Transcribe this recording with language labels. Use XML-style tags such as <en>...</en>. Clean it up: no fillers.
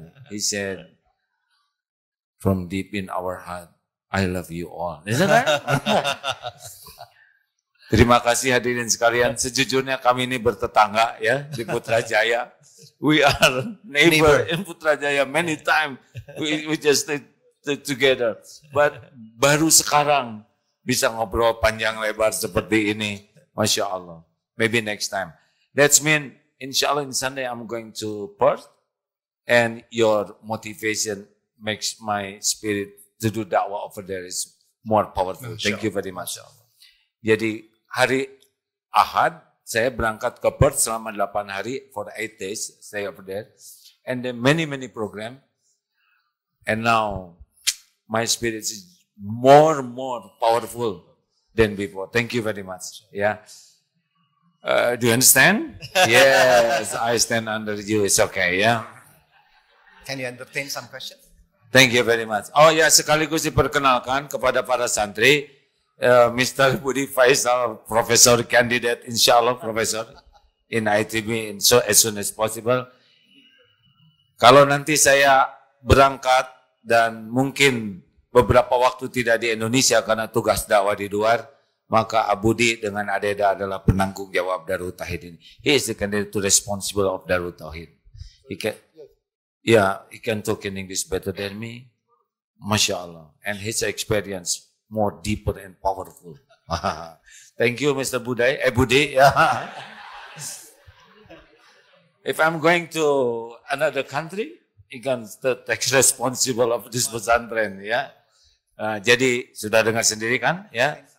<en>He said, from deep in our heart, I love you all. Is that right?</en> <id>Terima kasih hadirin sekalian. Sejujurnya kami ini bertetangga ya di Putrajaya.</id> <en>We are neighbor in Putrajaya many times. We just stay together.</en> <id>But baru sekarang bisa ngobrol panjang lebar seperti ini.</id> <en>Masya Allah. Maybe next time. That's mean, insya Allah in Sunday I'm going to Perth. And your motivation makes my spirit to do da'wah over there is more powerful. Thank you very much.</en> <id>Jadi hari Ahad, saya berangkat ke Perth selama 8 hari</id> <en>for 8 days, stay over there. And then many program. And now, my spirit is more powerful than before. Thank you very much. Yeah. Do you understand? Yes, I stand under you. It's okay, yeah. Can you entertain some questions? Thank you very much.</en> <id>Oh ya, sekaligus diperkenalkan kepada para santri, Mr.</id> <en>Budi Faisal, Professor Candidate, insyaAllah Professor in ITB as soon as possible.</en> <id>Kalau nanti saya berangkat dan mungkin beberapa waktu tidak di Indonesia karena tugas dakwah di luar, maka Abudi dengan Adeda adalah penanggung jawab Darut Tauhid ini.</id> <en>He is the candidate to responsible of Darut Tauhid. He can talk in English better than me. Masya Allah. And his experience more deeper and powerful. Thank you, Mr. Budi. If I'm going to another country, he can take responsible of this pesantren, ya.</en> <id>Jadi sudah dengar sendiri kan, ya.</id>